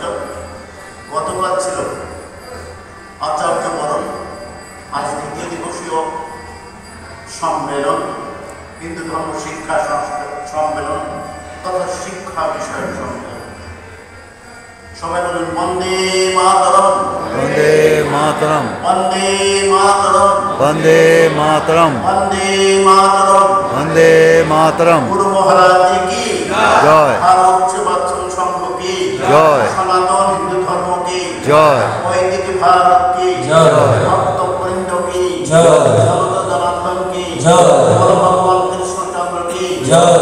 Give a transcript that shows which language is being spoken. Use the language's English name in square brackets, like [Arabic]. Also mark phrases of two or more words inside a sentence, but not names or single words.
[Bangla] গতকাল ছিল আচার্য বরণ, আজ দ্বিতীয় দিবসীয় সম্মেলন, হিন্দু ধর্ম শিক্ষা সম্মেলন তথা শিক্ষা বিষয়ক সম্মেলন। সবাই বলুন বন্দে মাতরম, বন্দে মাতরম, বন্দে মাতরম, বন্দে মাতরম, বন্দে মাতরম। বন্দে মাতরম। গুরু মহারাজ কি জয়। ভারত সেবাশ্রম সংঘ কি জয়। সনাতন হিন্দু ধর্ম কি জয়। বৈদিক ভারত কি জয়। ভক্ত বৃন্দ কি জয়। জগত জনার্দন কি জয়। বল ভগবান কৃষ্ণচন্দ্র কি জয়।